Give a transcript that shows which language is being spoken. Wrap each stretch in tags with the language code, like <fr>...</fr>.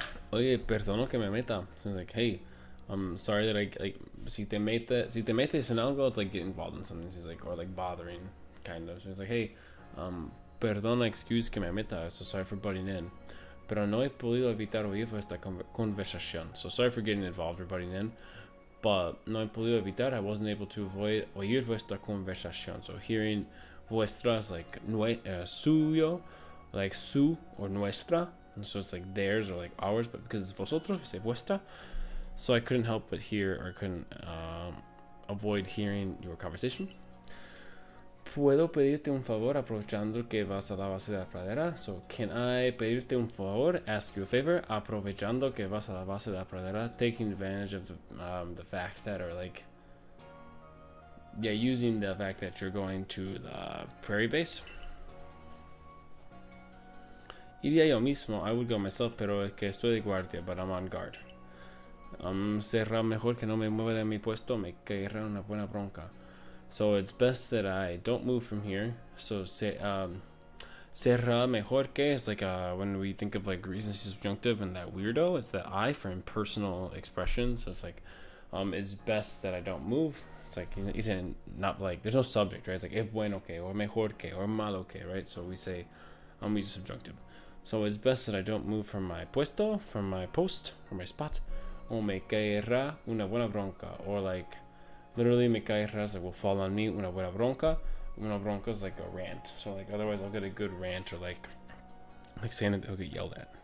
<es>Oye, perdono que me meta.</es> <en>So it's like, hey, I'm sorry that I like.</en> <es>Si te metes en algo,</es> <en>it's like getting involved in something. So he's like, or like bothering, kind of. So he's like, hey, perdona, excuse</en> <es>que me meta.</es> <en>So sorry for butting in.</en> <es>Pero no he podido evitar oír vuestra conversación.</es> <en>So sorry for getting involved or butting in.</en> <es>But no he podido evitar.</es> <en>I wasn't able to avoid</en> <es>oír vuestra conversación.</es> <en>So hearing vuestra is like suyo, like su or nuestra. And so it's like theirs or like ours, but because it's vosotros, we say vuestra. So I couldn't help but hear or couldn't avoid hearing your conversation.</en> <es>¿Puedo pedirte un favor aprovechando que vas a la base de la pradera?</es> <en>So, can I</en> <es>pedirte un favor,</es> <en>ask you a favor,</en> <es>aprovechando que vas a la base de la pradera,</es> <en>taking advantage of the fact that, or like, yeah, using the fact that you're going to the prairie base.</en> <es>Iría yo mismo,</es> <en>I would go myself,</en> <es>pero es que estoy de guardia,</es> <en>but I'm on guard.</en> <es>Será mejor que no me mueva de mi puesto, me caerá una buena bronca.</es> <en>So it's best that I don't move from here. So</en> <es>será mejor que</es> <en>is like when we think of like recency subjunctive and that weirdo, it's that I for impersonal expression. So it's like it's best that I don't move. It's like he's in not like there's no subject, right? It's like</en> <es>es bueno que</es> <en>or mejor que or malo que, right? So we say we use subjunctive. So it's best that I don't move from my puesto, from my post, or my spot.</en> <es>O me caerá una buena bronca,</es> <en>or like literally</en> <es>me caerá</es> <en>is like will fall on me</en> <es>una buena bronca. Una bronca</es> <en>is like a rant. So like otherwise I'll get a good rant or like saying it, I'll get yelled at.</en>